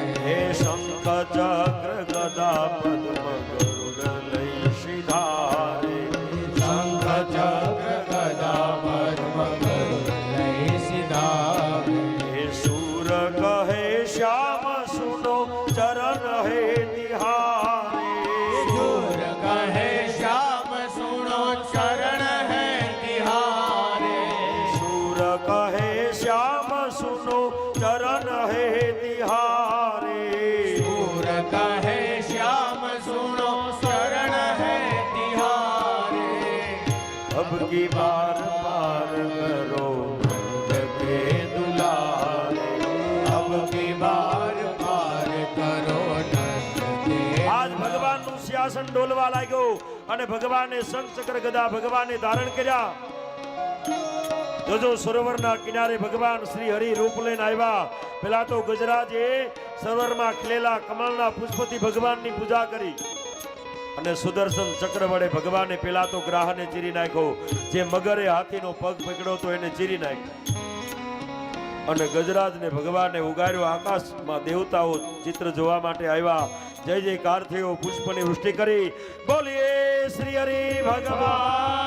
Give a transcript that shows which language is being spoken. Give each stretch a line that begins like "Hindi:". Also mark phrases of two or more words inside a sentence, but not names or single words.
Gujarati: હે શંખ ચક્ર ગદા પદ્મ ગરુડ લઈ સિધારે, શંખ ચક્ર ગદા પદ્મ ગરુડ લઈ સિધારે,
Hindi: हे सूर कहे श्याम सुन सुनो चरण है तिहारे सूर कहे श्याम सुनो चरण है तिहारे सूर कहे श्याम सुनो चरण है तिहारे सूर कहे श्याम सुनो शरण है तिहारे अब की बार पार करो नंद के दुलारे अब की बार पार करो नंद के
Gujarati: આજ ભગવાનનું સિંહાસન ડોલવા લાગ્યો અને ભગવાને શંખ ચક્ર ગદા ભગવાને ધારણ કર્યા જોજો સરોવરના કિનારે ભગવાન શ્રી હરિ રૂપ લઈને આવ્યા પેલા તો ગજરાજે સરોવરમાં ખીલેલા કમળના પુષ્પથી ભગવાનની પૂજા કરી અને સુદર્શન ચક્ર વડે ભગવાને પેલા તો ગ્રાહને ચીરી નાખ્યો જે મગરે હાથીનો પગ પકડ્યો તો એને ચીરી નાખ્યો અને ગજરાજને ભગવાને ઉગાર્યો આકાશમાં દેવતાઓ ચિત્ર જોવા માટે આવ્યા જય જયકાર થયો પુષ્પની વૃષ્ટિ કરી બોલીએ શ્રી હરિ ભગવાન